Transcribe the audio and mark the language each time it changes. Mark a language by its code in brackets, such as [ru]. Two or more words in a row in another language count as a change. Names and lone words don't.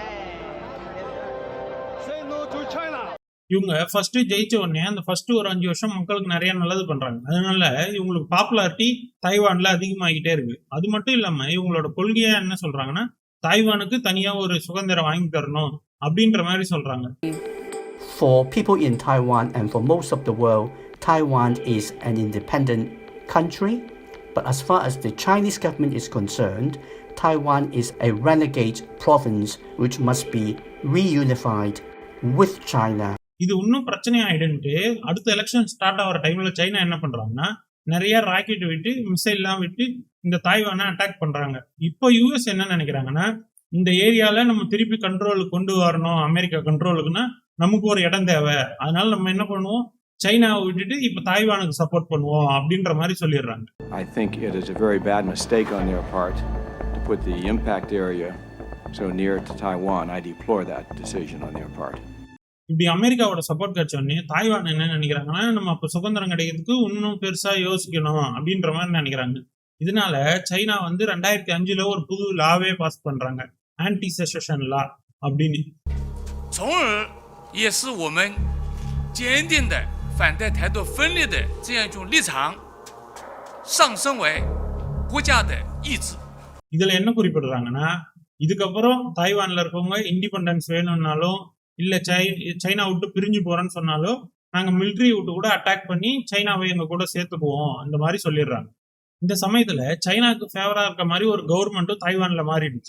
[ta] இவங்க ஃபர்ஸ்ட் ஜெயிச்ச உடனே அந்த ஃபர்ஸ்ட் ஒரு 5 வருஷம் மக்களுக்கு நிறைய நல்லது பண்றாங்க. அதனால இவங்களுக்கு பாப்புலாரிட்டி தாய்வான்ல அதிகமாகிட்டே இருக்கு. அது மட்டும் இல்லாம இவங்களோட கொள்கையா என்ன சொல்றாங்கன்னா, தாய்வானுக்கு தனியா ஒரு சுதந்திரம் வாங்கி தரணும் அப்படின்ற மாதிரி சொல்றாங்க. [en] For people in Taiwan and for most of the world, Taiwan is an independent country. But as far as the Chinese government is concerned, Taiwan is a renegade province which must be reunified with China. [ta] இது இன்னும் பிரச்சனை ஆயிடுன்ட்டு அடுத்த [en] election start [ta] ஆகிற டைம்ல சைனா என்ன பண்றாங்கன்னா, நிறைய ராக்கெட் விட்டு மிசைல் எல்லாம் விட்டு இந்த தாய்வானை அட்டாக் பண்றாங்க. இப்போ யூஎஸ் என்ன நினைக்கிறாங்கன்னா, இந்த ஏரியால நம்ம திருப்பி கண்ட்ரோலுக்கு கொண்டு வரணும், அமெரிக்கா கண்ட்ரோலுக்குன்னா நமக்கு ஒரு இடம் தேவை, அதனால நம்ம என்ன பண்ணுவோம், சைனாவை விட்டுட்டு இப்ப தாய்வானுக்கு சப்போர்ட் பண்ணுவோம் அப்படின்ற மாதிரி சொல்லிடுறாங்க. [en] I think it is a very bad mistake on their part to put the impact area so near to Taiwan. I deplore that decision on their part. [ta] இப்படி அமெரிக்காவோட சப்போர்ட் கிடைச்ச உடனே தாய்வான் என்ன நினைக்கிறாங்கன்னா, நம்ம அப்ப சுதந்திரம் கிடைக்கிறதுக்கு இன்னும் பெருசா யோசிக்கணும் அப்படின்ற மாதிரி நினைக்கிறாங்க. இதனால சைனா வந்து 2005ல ஒரு புது லாவே பாஸ் பண்றாங்க, [en] anti secession law [ta] அப்படின்னு. [zh] 从而也使我们坚定的反对台独分裂的这样一种立场上升为国家的意志。 [ta] இதுல என்ன குறிப்பிடுறாங்கன்னா, இதுக்கப்புறம் தாய்வான்ல இருக்கவங்க இண்டிபெண்டன்ஸ் வேணும்னாலும் இல்ல சைனா விட்டு பிரிஞ்சு போறேன்னு சொன்னாலும் நாங்க மிலிட்ரி விட்டு கூட அட்டாக் பண்ணி சைனாவை எங்க கூட சேர்த்துக்குவோம் அந்த மாதிரி சொல்லிடுறாங்க. இந்த சமயத்துல சைனாக்கு ஃபேவரா இருக்க மாதிரி ஒரு கவர்மெண்ட்டும் தாய்வான்ல மாறிடுச்சு.